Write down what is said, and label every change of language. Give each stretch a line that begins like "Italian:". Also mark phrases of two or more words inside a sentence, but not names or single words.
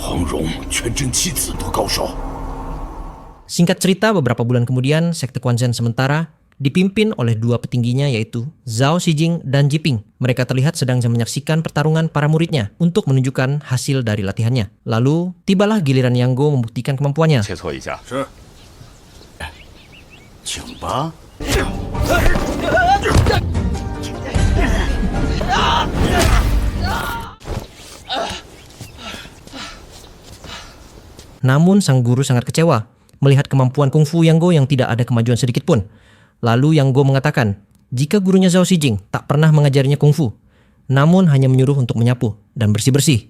Chinese: 容全真七子的高手。
Indonesian: Singkat cerita, beberapa bulan kemudian, sekte Quanzhen sementara dipimpin oleh dua petingginya yaitu Zhao Xijing dan Jiping. Mereka terlihat sedang menyaksikan pertarungan para muridnya untuk menunjukkan hasil dari latihannya. Lalu, tibalah giliran Yang Go membuktikan kemampuannya.
Chinese: 切磋一下。是，请吧。
Indonesian: Namun sang guru sangat kecewa melihat kemampuan kungfu Yang Go yang tidak ada kemajuan sedikit pun. Lalu Yang Go mengatakan, jika gurunya Zhao Xijing tak pernah mengajarinya kungfu, namun hanya menyuruh untuk menyapu dan bersih-bersih.